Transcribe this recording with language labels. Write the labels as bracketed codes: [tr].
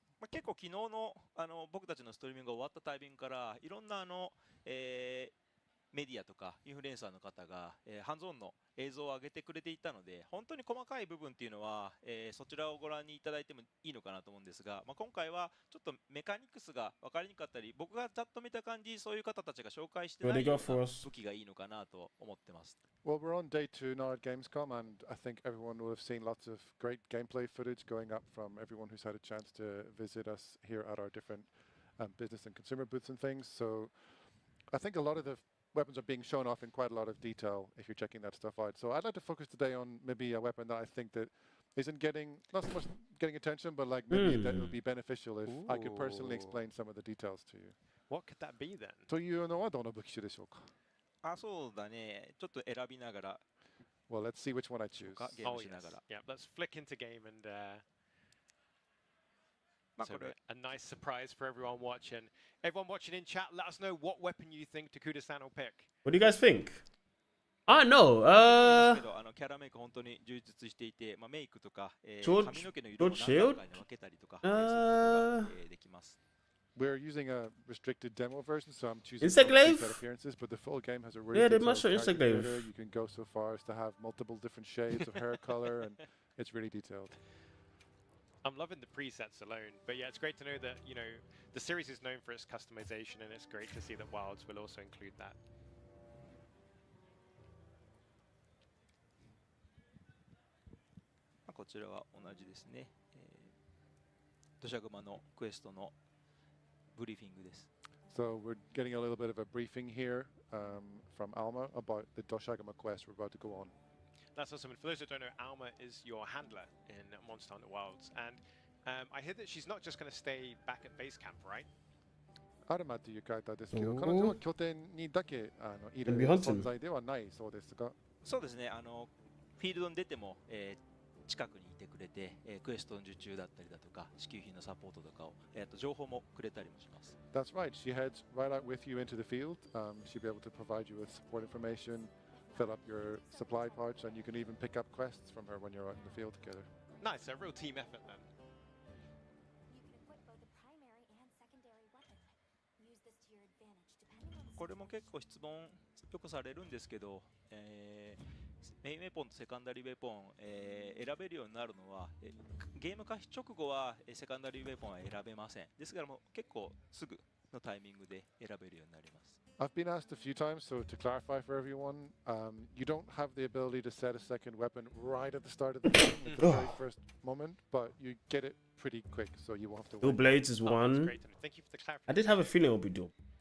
[ja] 結構昨日の僕たちのストリーミングが終わったタイミングからいろんなメディアとかインフルエンサーの方が、ハンズオンの映像を上げてくれていたので、本当に細かい部分っていうのは、そちらをご覧にいただいてもいいのかなと思うんですが、今回はちょっとメカニクスが分かりにくかったり、僕がざっと見た感じ、そういう方たちが紹介してないような武器がいいのかなと思ってます。 [en] Well, we're on day 2 now at Gamescom, and I think everyone will have seen lots of great gameplay footage going up from everyone who's had a chance to visit us here at our different business and consumer booths and things. So I think a lot of the weapons are being shown off in quite a lot of detail if you're checking that stuff out. So I'd like to focus today on maybe a weapon that I think that isn't getting, not so much getting attention, but like maybe that would be beneficial if I could personally explain some of the details to you. What could that be then? [ja] というのはどの武器種でしょうか? そうだね。ちょっと選びながら。 [en] Well, let's see which one I choose. Oh, yes. Yeah, let's flick into game and so a nice surprise for everyone watching. Everyone watching in chat, let us know what weapon you think Takuda-san will pick. What do you guys think? I know. [ja] キャラメイク本当に充実していて、メイクとか、髪の毛の色を何段階に分けたりとか、できます。 [en] We're using a restricted demo version, so I'm choosing Insect Glaive? appearances, but the full game has a really they must show Insect Glaive. You can go so far as to have multiple different shades of hair color, and it's really detailed. I'm loving the presets alone, but yeah, it's great to know that, you know, the series is known for its customization, and it's great to see that Wilds will also include that. [ja] こちらは同じですね。土砂熊のクエストのブリーフィングです。 [en] So we're getting a little bit of a briefing here from Alma about the Doshagama quest we're about to go on. That's awesome. And for those that don't know, Alma is your handler in Monster Hunter Wilds. And I hear that she's not just going to stay back at base camp, right? [ja] アルマというキャラクターですけど、彼女は拠点にだけいる存在ではないそうですが。そうですね。フィールドに出ても、近くにいてくれて、クエストの受注だったりだとか支給品のサポートとかを、情報もくれたりもします。 [en] That's right. She heads right out with you into the field. She'll be able to provide you with support information, fill up your supply pouch, and you can even pick up quests from her when you're out in the field together. Nice, a real team effort then. You can equip both a primary and secondary weapon. Use this to your advantage depending on the [ja] これも結構質問よくされるんですけど、メインウェポンとセカンダリーウェポン、選べるようになるのは、ゲーム開始直後はセカンダリーウェポンは選べません。ですからもう結構すぐのタイミングで選べるようになります。 [en] I've been asked a few times, so to clarify for everyone, you don't have the ability to set a second weapon right at the start of the game, at the very first moment, but you get it pretty quick, so you won't have to Dual wait. blades is Oh, that's one. great, and thank you for the I clarification. did have a feeling it would be dual.